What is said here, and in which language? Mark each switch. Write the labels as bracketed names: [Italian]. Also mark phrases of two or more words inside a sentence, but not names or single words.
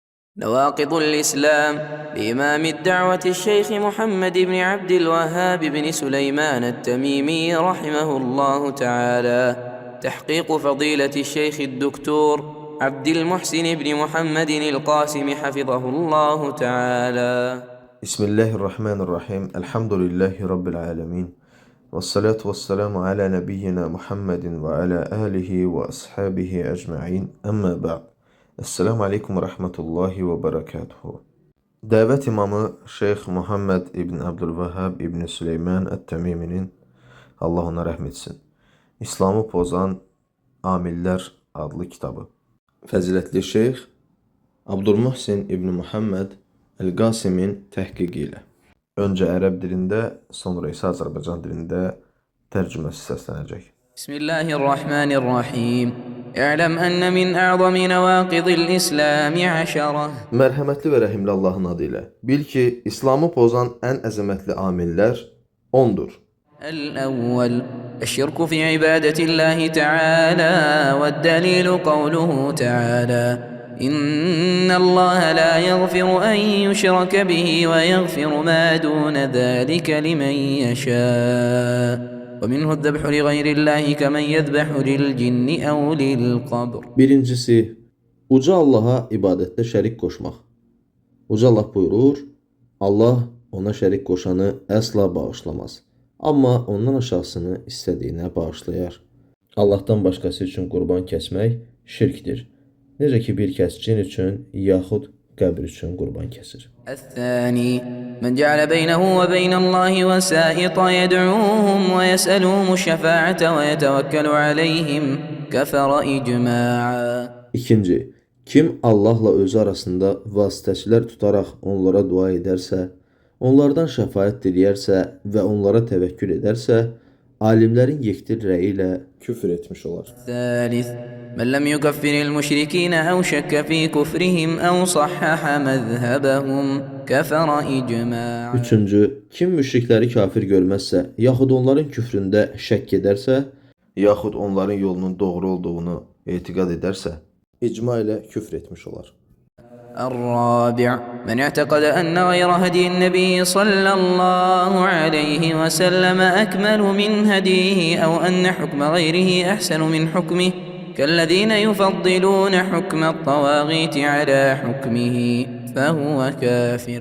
[Arabic] نواقض الإسلام لإمام الدعوة الشيخ محمد بن عبد الوهاب بن سليمان التميمي رحمه الله تعالى، تحقيق فضيلة الشيخ الدكتور عبد المحسن بن محمد القاسم حفظه الله تعالى. بسم الله الرحمن الرحيم. الحمد لله رب العالمين، والصلاة والسلام على نبينا محمد وعلى آله وأصحابه أجمعين. أما بعد. السلام عليكم ورحمة الله وبركاته. [Azerbaijani] Dəvət imamı Şeyx Muhammed İbn Abdülvahhab İbn Süleyman Ət-Təmiminin, Allah ona rəhm etsin, İslamı pozan amillər adlı kitabı. Fəzilətli Şeyx Abdülmuhsin İbn Muhammed El-Qasimin təhqiqi ilə öncə ərəb dilində, sonra isə Azərbaycan dilində tərcüməsi səslənəcək. [Arabic] Bismillahirrahmanirrahim. اعلم أن من أعظم نواقض الإسلام 10. [Azerbaijani] Mərhəmətli və rəhimli Allahın adı ilə. Bil ki, İslamı pozan ən əzəmətli amillər 10-dur. [Arabic] الأول الشرك في عبادة الله تعالى، والدليل قوله تعالى: إن الله لا يغفر أن يشرك به ويغفر ما دون ذلك لمن يشاء ومنه الذبح لغير الله كمن يذبح للجن أو للقبر. [Azerbaijani] Birincisi, uca Allaha ibadətdə şərik qoşmaq. Uca Allah buyurur, Allah ona şərik qoşanı əsla bağışlamaz. Amma ondan aşağısını istədiyinə bağışlayar. Allahdan başqası üçün qurban kəsmək şirkdir. Necə ki bir kəs cin üçün yaxud qəbir üçün qurban kəsir. [Arabic] الثاني من جعل بينه وبين الله وسائطا يدعوهم ويسألهم الشفاعة ويتوكل عليهم كفر إجماعا. [Azerbaijani] İkinci, kim Allahla özü arasında vasitəçilər tutaraq onlara dua edərsə, onlardan şəfaət diləyərsə və onlara təvəkkül edərsə, alimlərin yektir rəyi ilə küfr etmiş olar. [Arabic] الثالث من لم يكفر المشركين أو شك في كفرهم أو صحح مذهبهم كفر إجماعا. [Azerbaijani] Üçüncü, kim müşrikləri kafir görməzsə, yaxud onların küfründə şəkk edərsə, yaxud onların yolunun doğru olduğunu etiqad edərsə, icma ilə küfr etmiş olar. [Arabic] الرابع من اعتقد أن غير هدي النبي صلى الله عليه وسلم أكمل من هديه أو أن حكم غيره أحسن من حكمه كالذين يفضلون حكم الطواغيت على حكمه فهو كافر.